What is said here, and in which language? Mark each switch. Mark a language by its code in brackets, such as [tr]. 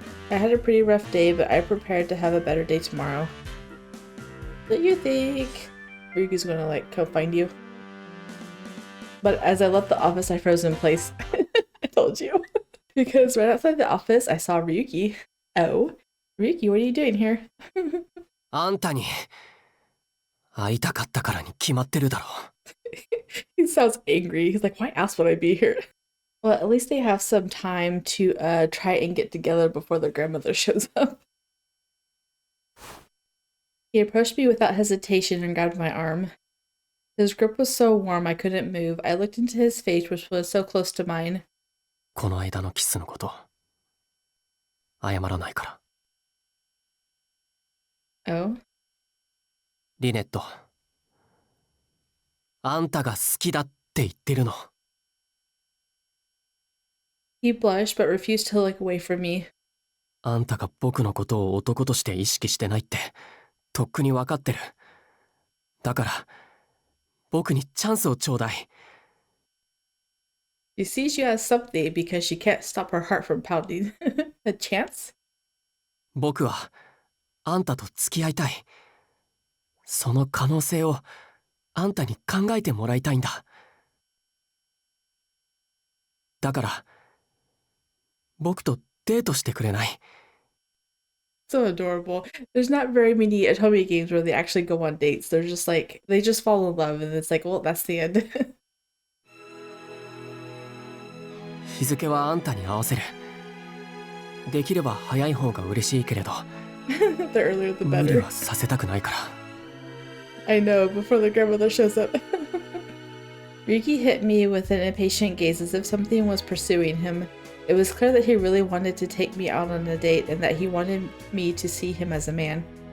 [en] I had a pretty rough day, but I prepared to have a better day tomorrow. What do you think? Ryuki's gonna, like, come find you. But as I left the office, I froze in place. I told you. Because right outside the office, I saw Ryuki. Oh, Ryuki, what are you doing here? [ja] あんたに会いたかったからに決まってるだろ。 [en] He sounds angry. He's like, why else would I be here? Well, at least they have some time to try and get together before their grandmother shows up. He approached me without hesitation and grabbed my arm. His grip was so warm I couldn't move. I looked into his face, which was so close to mine. [ja] この間のキスのこと、謝らないから。 [en] Oh? [ja] リネット、あんたが好きだって言ってるの。 [en] He blushed but refused to look away from me. [ja] あんたが僕のことを男として意識してないって、とっくに分かってる。だから、僕にチャンスをちょうだい。 [en] She sees you as something because she can't stop her heart from pounding. A chance? [ja] 僕は、あんたと付き合いたい。その可能性を、あんたに考えてもらいたいんだ。だから、僕とデートしてくれない？ [en] So adorable. There's not very many Atome games where they actually go on dates. They're just like, they just fall in love and it's like, well, that's the end. [ja] 日付はあんたに合わせる。できれば早い方が嬉しいけれど、 [en] The earlier the [ja] 無理 [en] better. [ja] はさせたくないから。 [en] I know, before the grandmother shows up. Ryuki hit me with an impatient gaze as if something was pursuing him. It was clear that he really wanted to take me out on a date and that he wanted me to see him as a man.